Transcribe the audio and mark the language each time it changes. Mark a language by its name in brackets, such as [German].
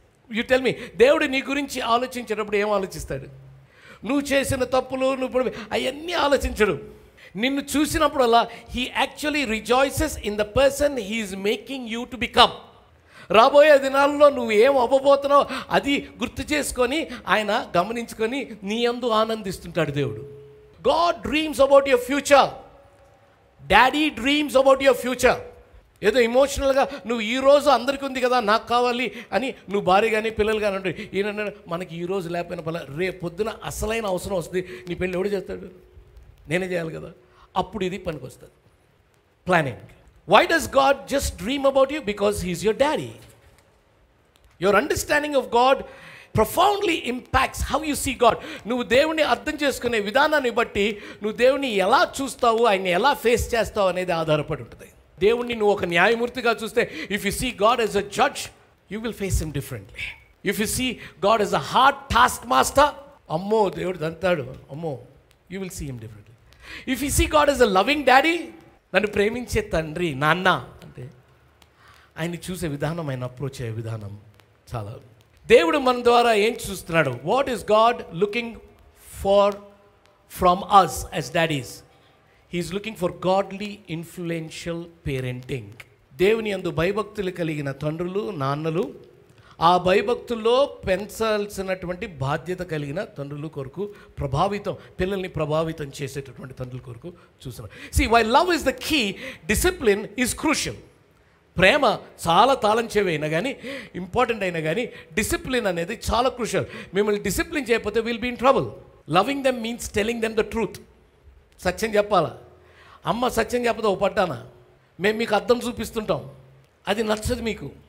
[English] You tell me, [Telugu] దేవుడు నీ గురించి ఆలోచించేటప్పుడు ఏం ఆలోచిస్తాడు? నువ్వు చేసిన తప్పులు నువ్వు అవన్నీ ఆలోచించడు. నిన్ను చూసినప్పుడల్లా [English] He actually rejoices in the person He is making you to become. [Telugu] రాబోయే దినాల్లో నువ్వు ఏం అవ్వబోతున్నావు అది గుర్తు చేసుకొని ఆయన గమనించుకొని నీ యందు ఆనందిస్తుంటాడు దేవుడు. [English] God dreams about your future. Daddy dreams about your future. [Telugu] ఏదో ఇమోషనల్గా నువ్వు ఈరోజు అందరికీ ఉంది కదా నాకు కావాలి అని నువ్వు భార్య కానీ పిల్లలు కానీ అంటే ఈయన మనకి ఈరోజు లేకపోయినా పర్లే, రేపు పొద్దున అసలైన అవసరం వస్తుంది, నీ పెళ్ళి ఎవడు చేస్తాడు? నేనే చేయాలి కదా. అప్పుడు ఇది పనికి వస్తుంది. Planning. [English] Why does God just dream about you? Because He's your daddy. Your understanding of God profoundly impacts how you see God. [Telugu] నువ్వు దేవుని అర్థం చేసుకునే విధానాన్ని బట్టి నువ్వు దేవుని ఎలా చూస్తావు, ఆయన్ని ఎలా ఫేస్ చేస్తావు అనేది ఆధారపడి ఉంటుంది. దేవుణ్ణి నువ్వు ఒక న్యాయమూర్తిగా చూస్తే, [English] If you see God as a judge, you will face him differently. If you see God as a hard taskmaster, [Telugu] అమ్మో దేవుడు దంతాడు, అమ్మో, [English] You will see him differently. If you see God as a loving daddy, [Telugu] నన్ను ప్రేమించే తండ్రి, నాన్న అంటే ఆయన్ని చూసే విధానం, ఆయన అప్రోచ్ అయ్యే విధానం చాలా. దేవుడు మన ద్వారా ఏం చూస్తున్నాడు? [English] What is God looking far from us as daddies? He is looking for godly influential parenting. [Telugu] దేవుని యందు భయభక్తులు కలిగిన తండ్రులు, నాన్నలు, ఆ భయభక్తుల్లో పెంచాల్సినటువంటి బాధ్యత కలిగిన తండ్రుల కొరకు పిల్లల్ని ప్రభావితం చేసేటటువంటి తండ్రుల కొరకు చూస్తున్నారు. [English] See, while love is the key, discipline is crucial. [Telugu] ప్రేమ చాలా తాళం చెవి అయినా కానీ, ఇంపార్టెంట్ అయినా కానీ, డిసిప్లిన్ అనేది చాలా క్రూషియల్. మిమ్మల్ని డిసిప్లిన్ చేయకపోతే [English] Will be in trouble. Loving them means telling them the truth. [Telugu] సత్యం చెప్పాలా? అమ్మ సత్యం చెప్పదు ఒక పట్టానా, మేము మీకు అర్థం చూపిస్తుంటాం, అది నచ్చదు మీకు.